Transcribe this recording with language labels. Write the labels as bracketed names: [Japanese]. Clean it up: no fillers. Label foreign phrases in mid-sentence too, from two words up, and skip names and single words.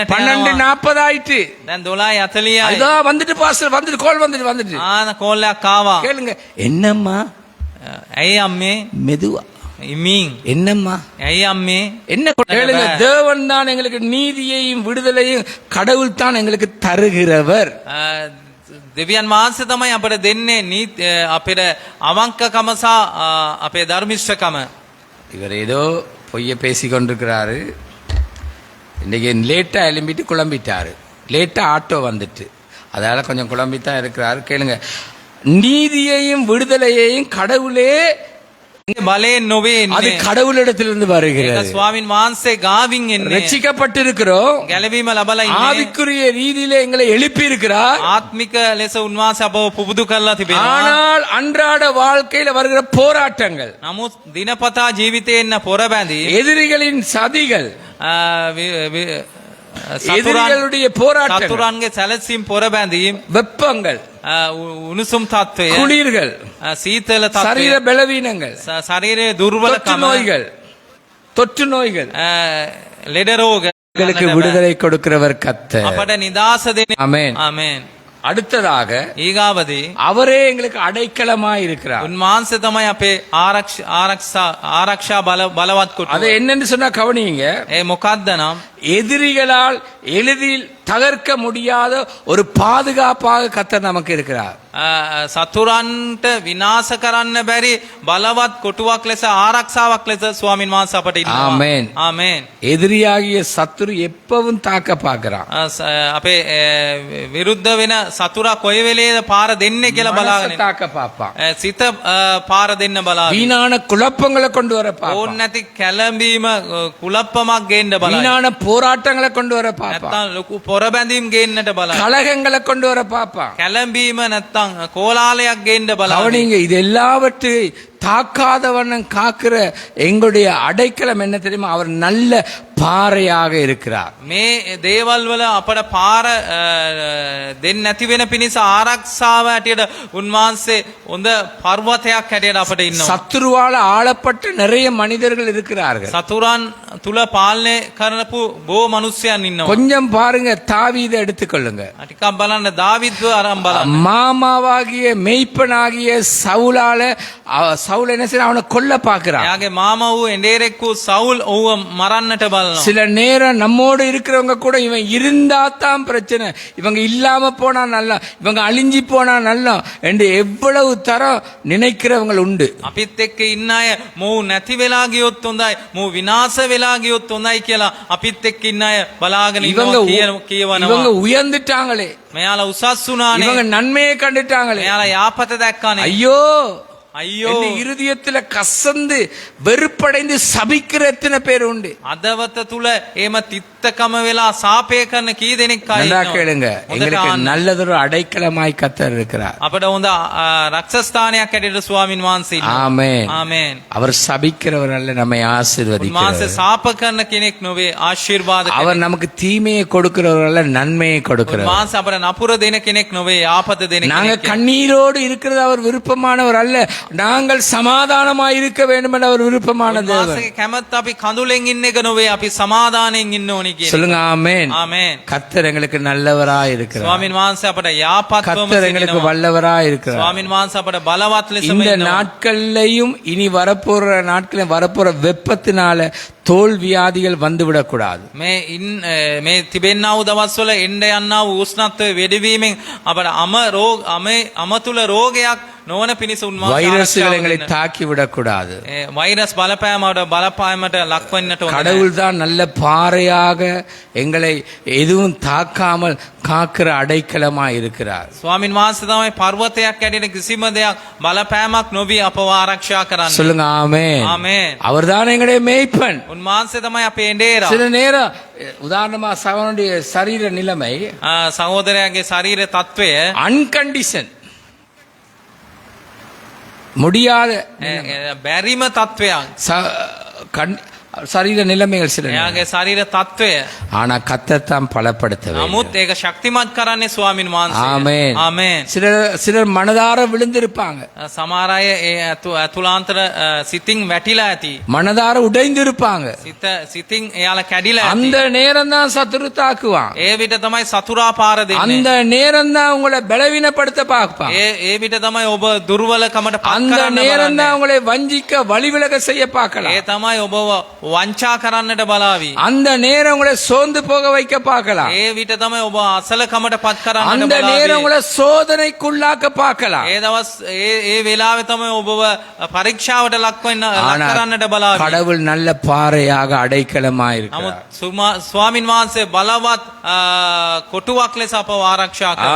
[Tamil] 12:40 ஆயிட்டு. [Sinhala] දැන් 12:40යි. [Tamil] இதோ வந்துட்டு பாஸ்டர், வந்துட்டு கோல் வந்துட்டு. [Sinhala] කෝල් එකක් ආවා. [Tamil] கேளுங்க, என்னம்மா? [Sinhala] ඇයි අම්මේ? [Tamil] மெதுவா. [Sinhala] ඉමින්. [Tamil] என்னம்மா? [Sinhala] ඇයි අම්මේ? [Tamil] என்ன கேளுங்க, தேவன் தான் எங்களுக்கு நீதியையும் விடுதலையும் கடவுள் தான் எங்களுக்கு தருகிறவர். [Sinhala] දෙවියන් වහන්සේ තමයි අපට දෙන්නේ අපේ අවංකකම සහ අපේ ධර්මිෂ්ඨකම. [Tamil] இவர் ஏதோ பொய்ய பேசி கொண்டிருக்கிறாரு. இன்னைக்கு லேட்டா எழும்பிட்டு குழம்பிட்டாரு. லேட்டா ஆட்டோ வந்துட்டு, அதால கொஞ்சம் குழம்பித்தான் இருக்கிறாரு. கேளுங்க, நீதியையும் விடுதலையையும் கடவுளே, [Sinhala] බලයෙන් නොවේ [Tamil] அது [Sinhala] එන්නේ. [Tamil] கடவுளிடத்திலிருந்து [Sinhala] ඒක [Tamil] வருகிறது. [Sinhala] ස්වාමින් වහන්සේ ගාවින් එන්නේ. [Tamil] ரட்சிக்கப்பட்டிருக்கிறோம். [Sinhala] ගැලවීම ලබලා ඉන්නේ. [Tamil] ஆவிக்குரிய ரீதியில எங்களை எழுப்பி இருக்கிறார். [Sinhala] ආත්මික ලෙස උන්වහන්සේ අපව පුබුදු කරලා තිබෙනවා. [Tamil] ஆனால் அன்றாட வாழ்க்கையில வருகிற போராட்டங்கள், [Sinhala] නමුත් දිනපතා ජීවිතේ එන්න පොරබැඳි [Tamil] எதிரிகளின் சதிகள், [Sinhala] සතුරන් [Tamil] எதிரிகளுடைய போராட்டங்கள், [Sinhala] සතුරන්ගේ සැලසීම් පොරබැඳීම් [Tamil] வெப்பங்கள், [Sinhala] උණුසුම් තත්වය [Tamil] குளிர்கள், [Sinhala] සීතල [Tamil] சரீர [Sinhala] තත්වය [Tamil] பலவீனங்கள், [Sinhala] ශරීරයේ [Tamil] தொற்று [Sinhala] දුර්වලකම [Tamil] நோய்கள், தொற்று நோய்கள், [Sinhala] ලෙඩ රෝග [Tamil] எங்களுக்கு விடுதலை கொடுக்கிறவர் கர்த்தர். [Sinhala] අපට නිදාස දෙන [Tamil] ஆமென். [Sinhala] ආමේන්. [Tamil] அடுத்ததாக [Sinhala] ඊගාවදී [Tamil] அவரே எங்களுக்கு அடைக்கலமாய் இருக்கிறார். [Sinhala] උන්වහන්සේ තමයි අපේ ආරක්ෂා බලවත් කොට. [Tamil] அது என்னன்னு சொன்னா கவனிங்க. [Sinhala] ඒ මොකද්ද නම් [Tamil] எதிரிகளால் எளிதில் தகர்க்க முடியாத ஒரு பாதுகாப்பாக கர்த்தர் நமக்கு இருக்கிறார். [Sinhala] සතුරන්ට විනාශ කරන්න බැරි බලවත් කොටුවක් ලෙස ආරක්ෂාවක් ලෙස ස්වාමින් වහන්සේ අපට ඉන්නවා. [Tamil] ஆமென். [Sinhala] ආමේන්. [Tamil] எதிரியாகிய சத்துரு எப்பவும் தாக்க பார்க்கிறான். [Sinhala] අපේ විරුද්ධ වෙන සතුරා කොයි වෙලේද පාර දෙන්නේ කියලා බලාගෙන [Tamil] மனசை தாக்க பார்ப்பான். [Sinhala] සිත පාර දෙන්න බලාගෙන [Tamil] வீணான குழப்பங்களை கொண்டு வர [Sinhala] ඕන් [Tamil] பார்ப்பான். [Sinhala] නැති කැළඹීම කුලප්පමක් ගේන්න බලාගෙන [Tamil] வீணான போராட்டங்களை கொண்டு வர பார்ப்பான். [Sinhala] නැත්තම් ලොකු පොරබැඳීම් ගේන්නට බලාගෙන [Tamil] கலகங்களை கொண்டு வர பார்ப்பான். [Sinhala] කැළඹීම නැත්තම් கோலாலයක් ගේන්න බලාගෙන [Tamil] கவனிங்க, இது எல்லாவற்றையும் தாக்காத வண்ணம் காக்கிற எங்களுடைய அடைக்கலம் என்ன தெரியுமா? அவர் நல்ல பாறையாக இருக்கிறார். [Sinhala] මේ දේවල් වල අපට පාර දෙන්න නැති වෙන පිණිස ආරක්ෂාව හැටියට උන්වහන්සේ හොඳ පර්වතයක් හැටියට අපට ඉන්නවා. [Tamil] சத்துருவால ஆளப்பட்ட நிறைய மனிதர்கள் இருக்கிறார்கள். [Sinhala] සතුරන් තුල පාලනය කරනපු බොහෝ මිනිස්සුන් ඉන්නවා. [Tamil] கொஞ்சம் பாருங்க, தாவீதை எடுத்துக்கொள்ளுங்க. [Sinhala] ටිකක් බලන්න දාවිද්ව අරන් බලන්න. [Tamil] மாமாவாகிய மெய்ப்பனாகிய சவுலால சவுல் என்ன செய்ய, அவனை கொல்ல பார்க்கிறான். [Sinhala] එයාගේ මාමා වූ එඬේරෙක් වූ සවුල් ඔහුව මරන්නට බලනවා. [Tamil] சில நேரம் நம்மோடு இருக்கிறவங்க கூட இவன் இருந்தா தான் பிரச்சனை, இவங்க இல்லாம போனா நல்லா, இவங்க அழிஞ்சி போனா நல்லா என்று எவ்வளவு தரம் நினைக்கிறவங்க உண்டு. [Sinhala] අපිත් එක්ක ඉන්න අය මොහු නැති වෙලා ගියොත් හොඳයි, මොහු විනාශ වෙලා ගියොත් හොඳයි කියලා අපිත් එක්ක ඉන්න අය බලාගෙන [Tamil] இவங்க [Sinhala] ඉන්නවා කියවනවා. [Tamil] இவங்க உயர்ந்துட்டாங்களே, [Sinhala] මෙයාලා උසස් වුණානේ, [Tamil] இவங்க நன்மையை கண்டுட்டாங்களே, [Sinhala] මෙයාලා යාපත දැක්කානේ. [Tamil] ஐயோ [Sinhala] අයියෝ [Tamil] என் இருதயத்துல கசந்து வெறுப்படைந்து சபிக்கிற எத்தனை பேர் உண்டு. [Sinhala] අදවත තුල එහෙම තිත්තකම වෙලා සාපේ කරන කී දෙනෙක් අය [Tamil] நல்லா [Sinhala] ඉන්නවා. [Tamil] கேளுங்க, [Sinhala] හොඳට [Tamil] எங்களுக்கு [Sinhala] අහන්න. [Tamil] நல்லதொரு அடைக்கலமாய் கர்த்தர் இருக்கிறார். [Sinhala] අපිට හොඳ රක්ෂස්ථානයක් හැටියට ස්වාමින් වහන්සේ ඉන්නවා. [Tamil] ஆமென். [Sinhala] ආමේන්. [Tamil] அவர் சபிக்கிறவர் அல்ல, நம்மை [Sinhala] උන්වහන්සේ [Tamil] ஆசீர்வதிக்கிறவர். [Sinhala] සාප කරන කෙනෙක් නොවේ, ආශිර්වාද කෙනෙක්. [Tamil] அவர் நமக்கு தீமையை கொடுக்கிறவர் அல்ல, நன்மையை கொடுக்கிறவர். [Sinhala] උන්වහන්සේ අපට නපුර දෙන කෙනෙක් නොවේ, යාපත දෙන [Tamil] நாங்க [Sinhala] කෙනෙක්. [Tamil] கண்ணீரோடு இருக்கிறது அவர் விருப்பமானவர் அல்ல, நாங்கள் சமாதானமாய் இருக்க வேண்டும் என்று அவர் விருப்பமான தேவன். [Sinhala] උන්වහන්සේගේ කැමැත්ත අපි කඳුලෙන් ඉන්න එක නොවේ, අපි සමාදානයෙන් ඉන්න ඕනි කියන. [Tamil] சொல்லுங்க ஆமென். [Sinhala] ආමේන්. [Tamil] கர்த்தர் எங்களுக்கு நல்லவராய் இருக்கிறார். [Sinhala] ස්වාමින් වහන්සේ අපට යාපත්වම [Tamil] கர்த்தர் எங்களுக்கு [Sinhala] සිටිනවා. [Tamil] வல்லவராய் இருக்கிறார். [Sinhala] ස්වාමින් වහන්සේ අපට බලවත් ලෙසම [Tamil] இந்த [Sinhala] ඉන්නවා. [Tamil] நாட்கள்லையும் இனி வரப்போற நாட்களில் வரப்போற வெப்பத்தினால தோல் வியாதிகள் வந்துவிடக் கூடாது. [Sinhala] මේ තිබෙන්නා වූ දවස්වල එන්න යන්නා වූ උෂ්ණත්වය වැඩිවීමෙන් අපට අමතුල රෝගයක් නොවන පිණිස උන්වහන්සේ [Tamil] வைரஸ்கள் எங்களை [Sinhala] ආරක්ෂා [Tamil] தாக்கி விடக்கூடாது. [Sinhala] වෛරස් බලපෑමට ලක්වන්නට ඕන. [Tamil] கடவுள் தான் நல்ல பாறையாக எங்களை எதுவும் தாக்காமல் காக்கிற அடைக்கலமாய் இருக்கிறார். [Sinhala] ස්වාමින් වහන්සේ තමයි පර්වතයක් ඇටියට කිසිම දෙයක් බලපෑමක් නොවි අපව ආරක්ෂා කරන්නේ. [Tamil] சொல்லுங்க ஆமென். [Sinhala] ආමේන්. [Tamil] அவர்தான் எங்களுடைய மேய்ப்பன். [Sinhala] උන්වහන්සේ තමයි අපේ එඬේරා. [Tamil] சில நேரம் உதாரணமா சகோதரனுடைய சரீர நிலைமை [Sinhala] සහෝදරයාගේ ශරීර තත්වය [Tamil] அன்கண்டிஷன், முடியாத [Sinhala] බැරිම තත්වයක්. [Tamil] சரீர நிலைமைகள் சில நேரம். [Sinhala] එයාගේ ශරීර තත්වය. [Tamil] ஆனா கர்த்தர் தான் பலப்படுத்த வேண்டும். [Sinhala] නමුත් ඒක ශක්තිමත් කරන්නේ ස්වාමින් වහන්සේ. [Tamil] ஆமென். [Sinhala] ආමේන්. [Tamil] சிலர் மனதார விழுந்திருப்பாங்க, [Sinhala] සමහර අය ඒ අතුලාන්තර සිතින් වැටිලා ඇති. [Tamil] மனதார உடைந்திருப்பாங்க. [Sinhala] සිතින් එයාලා කැඩිලා ඇති. [Tamil] அந்த நேரம் தான் சத்துரு தாக்குவான். [Sinhala] ඒ විට තමයි සතුරා පාර දෙන්නේ. [Tamil] அந்த நேரம் தான் உங்களை பலவீனப்படுத்த பார்ப்பான். [Sinhala] ඒ විට තමයි ඔබ දුර්වලකමට පත් [Tamil] அந்த [Sinhala] කරන්න [Tamil] நேரம் [Sinhala] බලන්නේ. [Tamil] தான் உங்களை வஞ்சிக்க வழிவிலக செய்ய பார்க்கலாம். [Sinhala] ඒ තමයි ඔබව වංචා කරන්නට බලාවි. [Tamil] அந்த நேரம் உங்களை சோர்ந்து போக வைக்க பார்க்கலாம். [Sinhala] ඒ විට තමයි ඔබ අසලකමට පත් කරන්නට [Tamil] அந்த நேரம் [Sinhala] බලාවි. [Tamil] உங்களை சோதனைக்குள்ளாக்க பார்க்கலாம். [Sinhala] ඒ දවස් ඒ වෙලාවේ තමයි ඔබව පරීක්ෂාවට ලක් [Tamil] ஆனால் [Sinhala] කරන්නට බලාවි. [Tamil] கடவுள் நல்ல பாறையாக அடைக்கலமாய் [Sinhala] නමුත් [Tamil] இருக்கிறார். [Sinhala] ස්වාමින් වහන්සේ බලවත් කොටුවක් ලෙස අපව ආරක්ෂා කරනවා.